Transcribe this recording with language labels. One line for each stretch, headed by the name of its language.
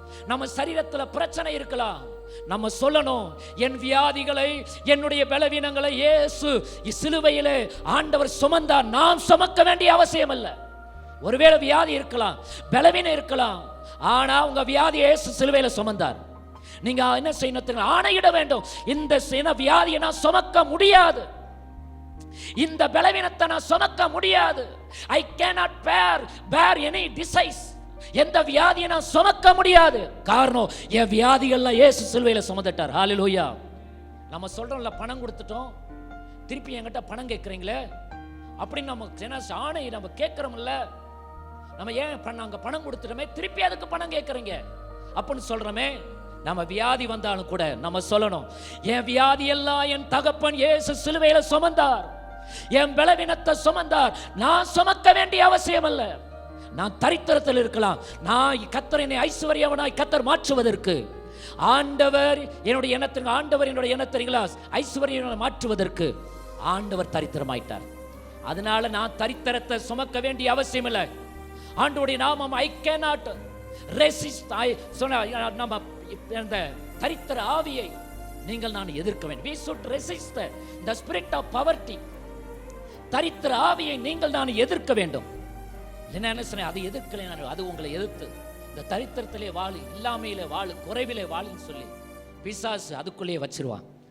Tamil: நம்ம சரீரத்தில் பிரச்சனை இருக்கலாம், நம்ம சொல்லணும், என் வியாதிகளை, என்னுடைய பலவீனங்களை இயேசு சிலுவையிலே ஆண்டவர் சுமந்தார், நாம் சுமக்க வேண்டிய அவசியம் அல்ல. ஒருவேளை வியாதி இருக்கலாம், பலவீனம் இருக்கலாம், ஆனா உங்க வியாதி இயேசு சிலுவையில சுமந்தார். நீங்க என்ன செய்யணும்? ஆணையிட வேண்டும். இந்த வியாதியை நான் சுமக்க முடியாது, இந்த பலவீனத்தை நான் சுமக்க முடியாது.
English: I cannot bear any disease.
Tamil: எந்த வியாதியை நான் சுமக்க முடியாது. காரணம், என் வியாதிகள்லாம் இயேசு சிலுவையில சுமந்துட்டார். ஹல்லேலூயா. நம்ம சொல்றோம்ல, பணம் கொடுத்துட்டோம், திருப்பி என்கிட்ட பணம் கேட்கறீங்களே அப்படின்னு நம்ம ஆணை நம்ம கேட்கறோம்ல. நம்ம ஏன் பண்ணாங்க, பணம் கொடுத்துட்டோமே, திருப்பி அதுக்கு பணம் கேட்கறீங்க அப்படின்னு சொல்றோமே. நம்ம வியாதி வந்தாலும் கூட நம்ம சொல்லணும், என் வியாதி எல்லாம் என் தகப்பன் இயேசு சிலுவையில சுமந்தார், என் பலவீனத்தை சுமந்தார், நான் சுமக்க வேண்டிய அவசியம் அல்ல. நான் தரித்திரத்தில் இருக்கலாம், நான் கர்த்தர் என்னை ஐஸ்வர்யவனாய் கர்த்தர் மாற்றுவதற்கு, ஆண்டவர் என்னுடைய எண்ணத்திற்கு, ஆண்டவர் என்னுடைய எண்ணத்திற்குங்களா ஐஸ்வர்யவனை மாற்றுவதற்கு ஆண்டவர் தரித்திரமாயிட்டார். அதனால நான் தரித்திரத்தை சுமக்க வேண்டிய அவசியம் இல்லை. ஆண்டவருடைய நாமம்
English: I cannot resist.
Tamil: நம்ம அந்த தரித்திர ஆவியை நான் எதிர்க்க வேண்டும்.
English: We should resist the spirit of poverty.
Tamil: தரித்திர ஆவியை நான் எதிர்க்க வேண்டும். என்ன சொன்ன, அது எதிர்க்கலை, அது உங்களை எதிர்த்து இந்த தரித்திரத்திலே வாழு, இல்லாமையிலே வாழு, குறைவிலே வாழுன்னு சொல்லி பிசாசு அதுக்குள்ளே வச்சிருவான்.